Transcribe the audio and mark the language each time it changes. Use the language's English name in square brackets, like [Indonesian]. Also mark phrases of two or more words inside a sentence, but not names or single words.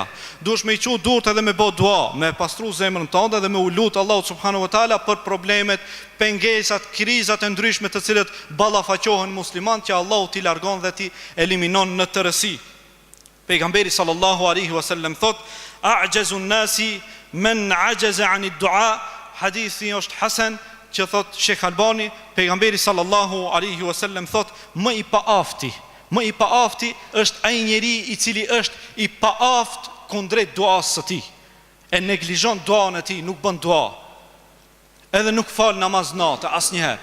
[Albanian] Duhesh me i qut durt edhe me bë dua, me pastru zemrën tënde dhe me u lut Allahu [Arabic] سبحانه وتعالى [Albanian] për problemet, pengesat, krizat e ndryshme të cilët ballafaqohen musliman, që Allahu t'i largon dhe t'i eliminon në tërësi. Pejgamberi [Arabic] صلى الله عليه وسلم [Albanian] thot: [Arabic] "أعجز الناس من عجز عن الدعاء." [Albanian] Hadithi është hasan, që thot Sheikh Albani, pejgamberi [Arabic] صلى الله عليه وسلم [Albanian] thot: më i paafti është ai njeri i cili është i paaft kundrejt duas së tij. E neglizhon duan e tij, nuk bën dua. Edhe nuk fal namaz natë asnjëherë.